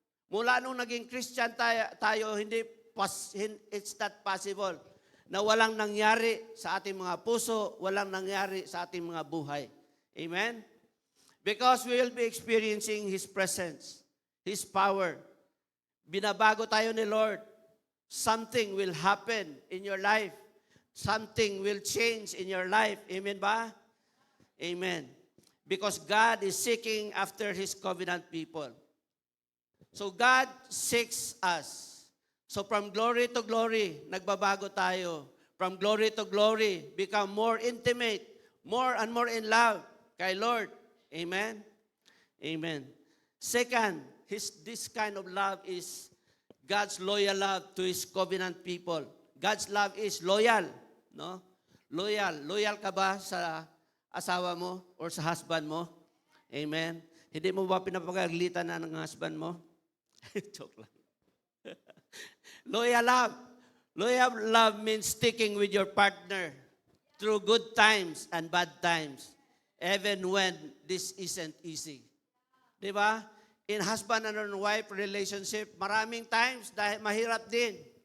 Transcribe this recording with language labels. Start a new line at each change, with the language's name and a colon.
Filipino: Mula nung naging Christian tayo,
English: it's not possible
Filipino: na walang nangyari sa ating mga puso, walang nangyari sa ating mga buhay. Amen?
English: Because we will be experiencing His presence, His power.
Filipino: Binabago tayo ni Lord.
English: Something will happen in your life. Something will change in your life.
Filipino: Amen ba?
English: Amen. Because God is seeking after His covenant people. So God seeks us. So from glory to glory,
Filipino: nagbabago tayo.
English: From glory to glory, become more intimate, more and more in love kay Lord. Amen? Amen. Second, this kind of love is God's loyal love to His covenant people. God's love is loyal. No? Loyal.
Filipino: Loyal ka ba sa asawa mo or sa husband mo? Amen. Hindi mo ba pinapagalitan na ng husband mo? Joke lang.
English: Loyal love. Loyal love means sticking with your partner through good times and bad times, even when this isn't easy.
Filipino: Di ba?
English: In husband and wife relationship,
Filipino: maraming times dahil mahirap din.